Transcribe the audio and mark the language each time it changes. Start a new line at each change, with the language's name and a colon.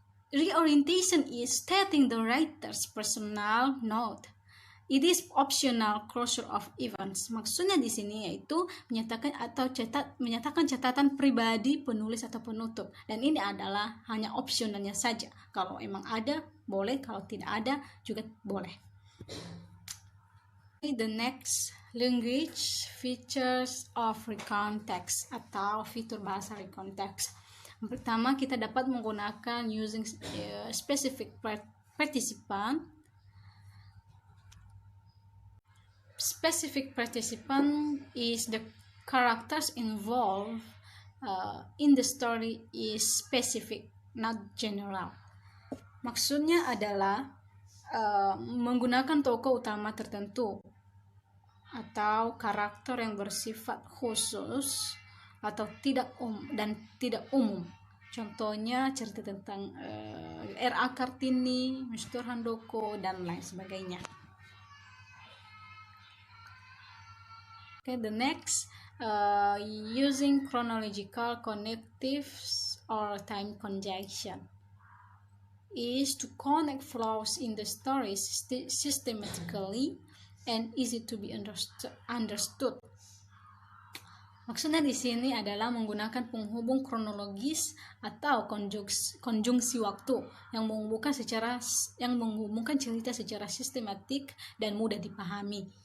English: Reorientation is stating the writer's personal note. It is optional closure of events.
Indonesian: Maksudnya di sini yaitu menyatakan catatan pribadi penulis atau penutup. Dan ini adalah hanya opsionalnya saja. Kalau emang ada, boleh. Kalau tidak ada, juga boleh.
English: The next, language features of recount text
Indonesian: atau fitur bahasa
English: recount text.
Indonesian: Yang pertama, kita dapat menggunakan
English: using specific participant. Specific participant is the characters involved in the story is specific, not general.
Indonesian: Maksudnya adalah menggunakan tokoh utama tertentu atau karakter yang bersifat khusus atau tidak umum. Contohnya cerita tentang R.A. Kartini, Mr. Handoko, dan lain sebagainya.
English: Okay, the next, using chronological connectives or time conjunction is to connect flows in the stories systematically and easy to be understood.
Indonesian: Maksudnya di sini adalah menggunakan penghubung kronologis atau konjungsi waktu yang menghubungkan cerita secara sistematik dan mudah dipahami.